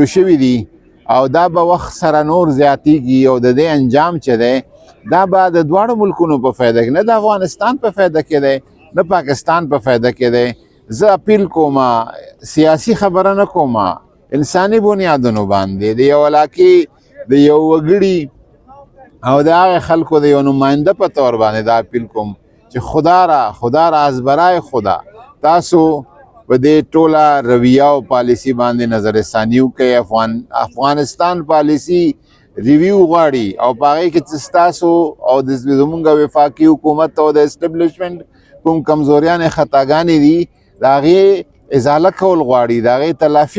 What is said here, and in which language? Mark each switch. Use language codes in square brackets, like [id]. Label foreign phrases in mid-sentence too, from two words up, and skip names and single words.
[ps] شوي دي او دا به وخت سره نور زیاتیږي او د دې انجام چې دی دا به د دواړو ملکونو په فایده کې نه د افغانستان په فایده کې دی نه پاکستان په فایده کې دی زه اپیل کوم سیاسي خبره نه کوم انساني بنیادونو باندې د یو علاقې د یو وګړي او د هغې خلکو د یو نماینده په طور باندې دا اپیل کوم چې [fa] خدا را از برای خدا [ps] تاسو په دې ټوله رویه او پالیسي باندې نظر ثاني وکړئ افغانستان [en] policy review [ps] غواړي او په هغې کې چې ستاسو او د زموږ وفاقي حکومت او د اسټبلیشمنټ کوم کمزوریانې خطاګانې دي د هغې ازاله کول غواړي د هغې تلافي